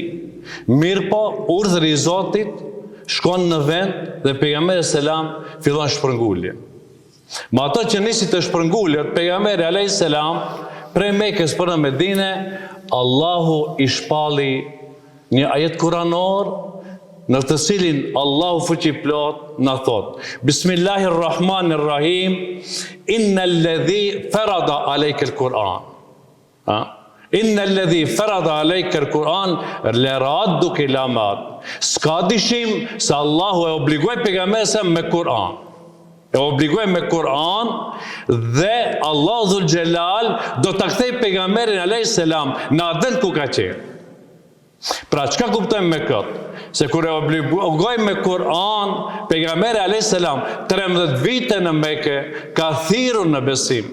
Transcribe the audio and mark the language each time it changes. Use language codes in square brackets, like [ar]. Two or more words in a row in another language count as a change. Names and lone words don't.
[sq] Mirëpo, urdhri i Zotit shkon në vend dhe pejgamberi selam fillon shpërngulje. Me ato që nisi të shpërngullet, pejgamberi [ar] عليه السلام [sq] prej Mekës për në Medinë, Allahu i shpalli një ajet kuranor në të cilin Allahu fuqiplot na thot: [ar] بسم الله الرحمن الرحيم، إن الذي فرض عليك القرآن. إن الذي فرض عليك القرآن لرادك إلى معاد. [sq] S'ka dyshim se Allahu e obligoi pejgamberin me Kur'an. E obligoi me Kur'an dhe Allahu [ar] ذو الجلال [sq] do ta kthej pejgamberin [ar] عليه السلام [sq] në atë ku ka qenë. Pra çka kuptojmë me këtë? Se kur e obligoi me Kur'an, pejgamberi [ar] عليه السلام [sq] 13 vite në Mekë ka thirrur në besim.